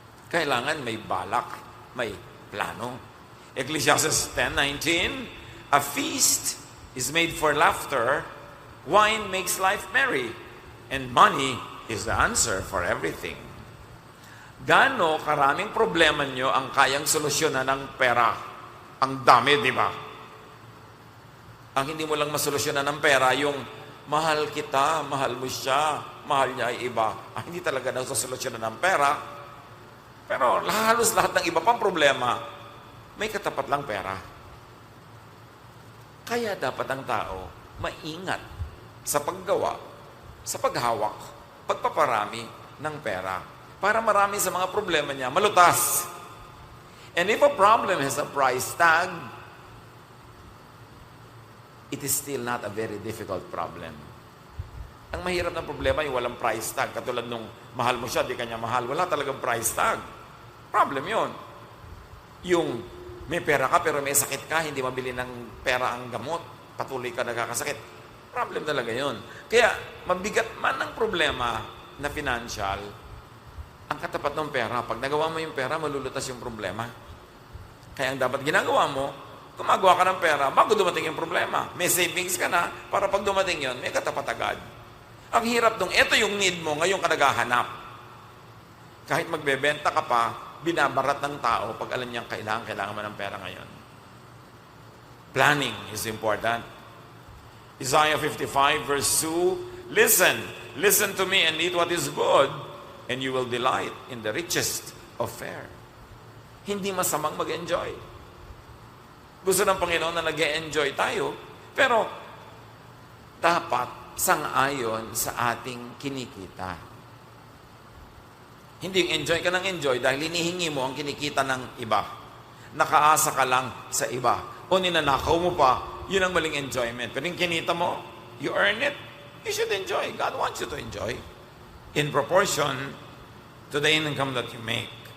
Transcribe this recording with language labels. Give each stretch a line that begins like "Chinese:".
Filipino: Kailangan may balak, may plano.
English: Ecclesiastes 10:19, a feast is made for laughter, wine makes life merry, and money is the answer for everything.
Filipino: Gaano karaming problema nyo ang kayang solusyonan ng pera? Ang dami, di ba? Ang hindi mo lang masolusyonan ng pera, yung mahal kita, mahal mo siya, mahal niya ay iba. Hindi talaga nasosolusyonan ng pera. Pero halos lahat ng iba pang problema, may katapat lang pera. Kaya dapat ang tao maingat sa paggawa, sa paghawak, pagpaparami ng pera. Para marami sa mga problema niya malutas.
English: And if a problem has a price tag, it is still not a very difficult problem.
Filipino: Ang mahirap na problema yung walang price tag. Katulad nung mahal mo siya, di kanya mahal. Wala talagang price tag. Problem yon. Yung may pera ka pero may sakit ka, hindi mabili ng pera ang gamot, patuloy ka nagkakasakit. Problem talaga yon. Kaya mabigat man ang problema na financial, ang katapat ng pera, pag nagawa mo yung pera, malulutas yung problema. Kaya ang dapat ginagawa mo, gumagawa ka ng pera bago dumating yung problema. May savings ka na para pag dumating yon, may katapat agad. Ang hirap nung ito yung need mo, ngayon ka naghahanap. Kahit magbebenta ka pa, binabarat ng tao pag alam niyang kailangan mo ng pera ngayon.
English: Planning is important. Isaiah 55 verse 2, Listen to me and eat what is good, and you will delight in the richest of fare.
Filipino: Hindi masamang mag-enjoy. Gusto ng Panginoon na nag-enjoy tayo, pero dapat sang-ayon sa ating kinikita. Hindi enjoy ka ng enjoy dahil hinihingi mo ang kinikita ng iba. Nakaasa ka lang sa iba. O ninanakaw mo pa, yun ang maling enjoyment. Pero yung kinita mo,
English: you earn it, you should enjoy. God wants you to enjoy in proportion to the income that you make.